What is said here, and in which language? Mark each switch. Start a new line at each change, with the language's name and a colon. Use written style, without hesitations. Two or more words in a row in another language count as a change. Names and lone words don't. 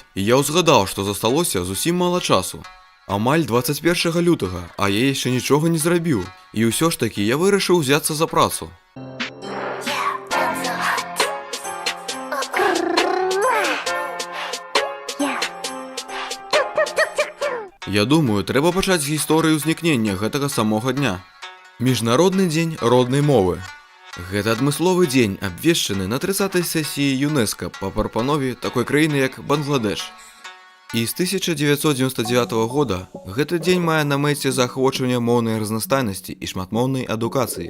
Ukrainian: І я узгадав, що зосталося зовсім мало часу. Амаль 21 лютого, а я ще нічого не зробив. І усе ж таки я вирішив взятися за працю. Я думаю, треба почати з історії узникнення гэтага самого дня.
Belarusian: Міжнародний дзень роднай мовы. Гэта адмысловы дзень, абвешчаны на 30-й сесіі ЮНЕСКО па прапанове такой краіны як Бангладеш. І з 1999 года гэты дзень мае на мэце заахвочвання моўнай разнастайнасці і шматмоўнай адукацыі.